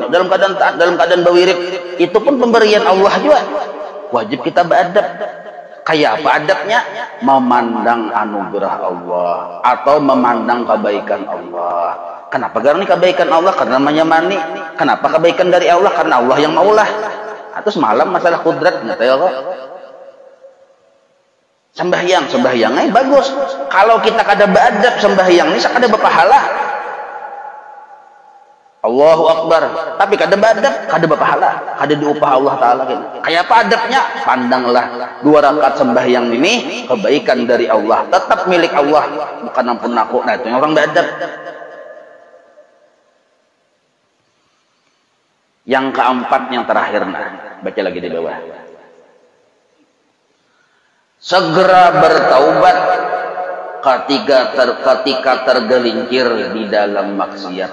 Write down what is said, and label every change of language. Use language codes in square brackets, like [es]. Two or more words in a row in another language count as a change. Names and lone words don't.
[id] Dalam keadaan taat, dalam keadaan berwirid, itu pun pemberian Allah juga. [bjn] Wajib kita beradab. Kayak apa adabnya? [id] Memandang anugerah Allah atau memandang kebaikan Allah. Kenapa karena ini kebaikan Allah? [bjn] Karena menyamani. [id] Kenapa kebaikan dari Allah? [bjn] Karena Allah yang maulah. [id] Atau semalam masalah kudrat, nggak tahu kok. Sembahyangnya bagus. [bjn] Kalau kita kada beradab sembahyang ini kada berpahala. [ar] Allahu Akbar. [bjn] Tapi kada beradab, kada berpahala. Kada diupah Allah Ta'ala. Kayak apa adabnya? [id] Pandanglah 2 rakaat sembahyang ini kebaikan dari Allah. [bjn] Tetap milik Allah. Bukan ampun aku. [id] Nah itu yang orang beradab. Yang keempat, yang terakhir, nah baca lagi di bawah. Segera bertaubat ketika tergelincir di dalam maksiat.